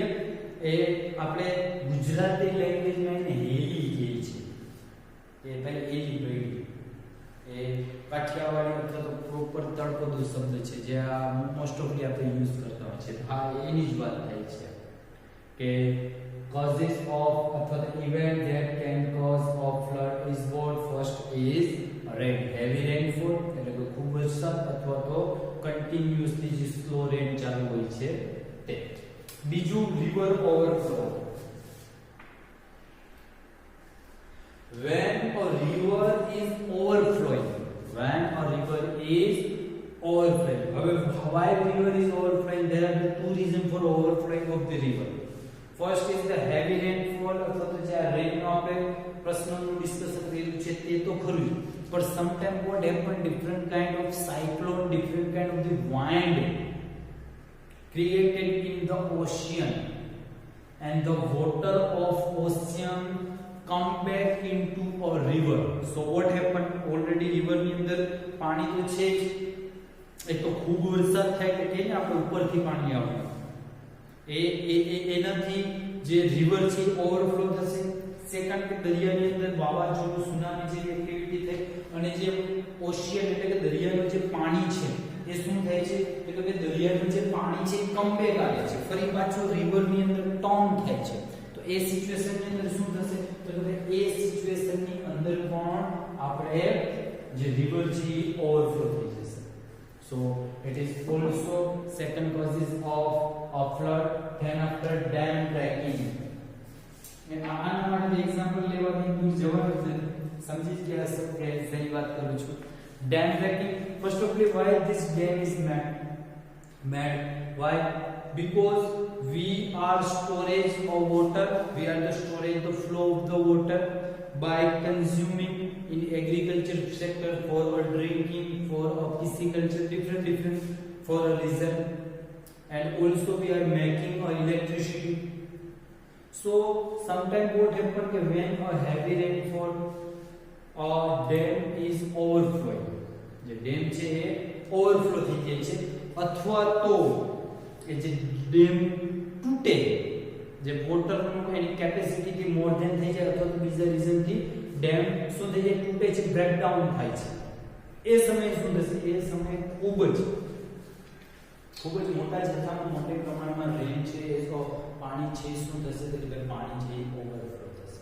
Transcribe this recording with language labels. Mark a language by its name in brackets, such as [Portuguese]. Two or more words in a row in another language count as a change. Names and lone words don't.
[Gujarati] એ આપણે ગુજરાતી લેંગ્વેજમાં એને હેલી કહે છે. એ ભાઈ હેલી પડી એ કાઠિયાવાડી અથવા તો પ્રોપર તળપદો શબ્દ છે જે આ [English] most offly [Gujarati] આપણે યુઝ કરતા હોય છે. હા, એની જ વાત થાય છે કે [English] causes of [Gujarati] અથવા તો [English] event that can cause of flood is what? First is rain, heavy rainfall [Gujarati] એટલે કે ખૂબ વરસાદ અથવા તો કન્ટિન્યુઅસલી જે [English] slow rain [Gujarati] ચાલુ હોય છે તે. બીજું [English] river overflow. when a river is overflowing. When a river is overflowing. Why river is overflowing? There are the two reasons for overflowing of the river. First is the heavy rainfall, [Gujarati] અથવા તો જે રેન નો આપણે પ્રશ્નનું ડિસ્કશન કર્યું છે તે તો ખરું જ, [English] but sometimes what happen, different kind of cyclone, different kind of the wind created in the ocean, and the water of ocean come back into a river. So what happened, already river [Gujarati] ની અંદર પાણી તો છે જ, એક તો ખૂબ વરસાદ થાય કે કે આપણે ઉપરથી પાણી આવે એનાથી જે રિવર છે ઓવરફ્લો થશે. સેકન્ડ કે દરિયાની અંદર વાવાઝોડું, સુનામી જેવી એક્ટિવિટી થાય અને જે ઓશિયન એટલે કે દરિયાનું જે પાણી છે એ શું થાય છે એટલે કે દરિયાનું જે પાણી છે કમબેક આવે છે, ફરી પાછું રિવરની અંદર ટર્ન થાય છે. તો એ સિચ્યુએશનની અંદર શું થશે તો કે એ સિચ્યુએશનની અંદર પણ આપણે જે રિવર છે એ ઓવરફ્લો થઈ જશે. [English] So it is also second causes of a flood. Then after dam breaking. [Gujarati] આના માટે એક્ઝામ્પલ લેવાની દૂર જવાનું સમજી ગયા છો કે સહી વાત કરું છું. [English] Dam breaking, first of all, why this dam is made? Why? Because we are storage of water, we are the storage the flow of the water by consuming in agriculture sector, for drinking, for pisciculture, different for a reason, and also we are making electricity. So sometimes what happen when a heavy rainfall dam is overflowing, [Gujarati] જે ડેમ છે એ ઓવરફ્લો થઈ જાય છે, અથવા તો એ જે ડેમ તૂટે, જે વોટરનું એની કેપેસિટી [English] more than [Gujarati] થઈ જાય, અથવા તો બીજા રીઝનથી ડેમ શું થઈ જાય, તૂટે છે, બ્રેકડાઉન થાય છે. એ સમયે શું થશે, એ સમયે ખૂબ જ મોટા જથ્થામાં મોટે પ્રમાણમાં રેન છે એ તો પાણી છે શું થશે તો કે પાણી છે એ ઓવરફ્લો થશે.